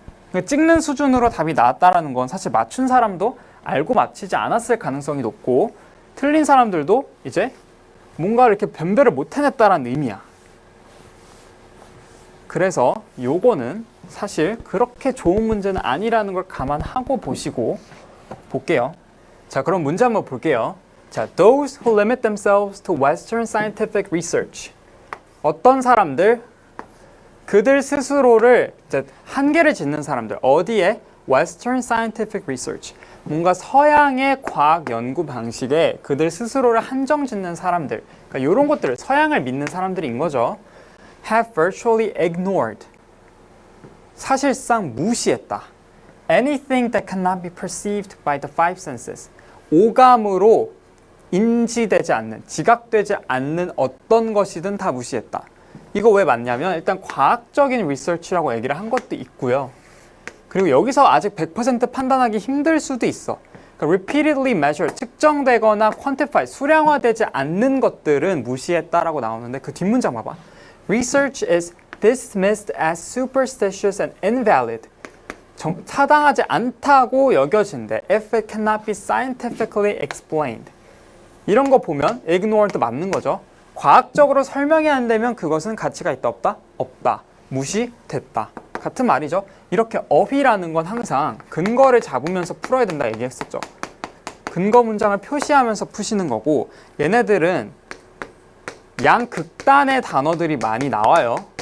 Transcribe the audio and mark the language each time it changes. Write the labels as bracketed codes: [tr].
[ko] 그러니까 찍는 수준으로 답이 나왔다라는 건 사실 맞춘 사람도 알고 맞히지 않았을 가능성이 높고 틀린 사람들도 이제 뭔가 이렇게 변별을 못 해냈다라는 의미야. 그래서 요거는 사실 그렇게 좋은 문제는 아니라는 걸 감안하고 보시고 볼게요. 자, 그럼 문제 한번 볼게요. [en] 자, those who limit themselves to Western scientific research. [ko] 어떤 사람들, 그들 스스로를 이제 한계를 짓는 사람들. 어디에? [en] Western scientific research. [ko] 뭔가 서양의 과학 연구 방식에 그들 스스로를 한정 짓는 사람들. 그러니까 이런 것들을 서양을 믿는 사람들인 거죠. [en] have virtually ignored. [ko] 사실상 무시했다. [en] anything that cannot be perceived by the five senses. [ko] 오감으로 인지되지 않는, 지각되지 않는 어떤 것이든 다 무시했다. 이거 왜 맞냐면 일단 과학적인 리서치라고 얘기를 한 것도 있고요. 그리고 여기서 아직 100% 판단하기 힘들 수도 있어. 그러니까 [en] repeatedly measured, [ko] 측정되거나 quantify, 수량화되지 않는 것들은 무시했다라고 나오는데 그 뒷문장 봐봐. [en] Research is dismissed as superstitious and invalid. [ko] 타당하지 않다고 여겨진대. [en] If it cannot be scientifically explained. [ko] 이런 거 보면 ignored 맞는 거죠. 과학적으로 설명이 안 되면 그것은 가치가 있다 없다? 없다. 무시됐다. 같은 말이죠. 이렇게 of이라는 건 항상 근거를 잡으면서 풀어야 된다 얘기했었죠. 근거 문장을 표시하면서 푸시는 거고 얘네들은 양극단의 단어들이 많이 나와요.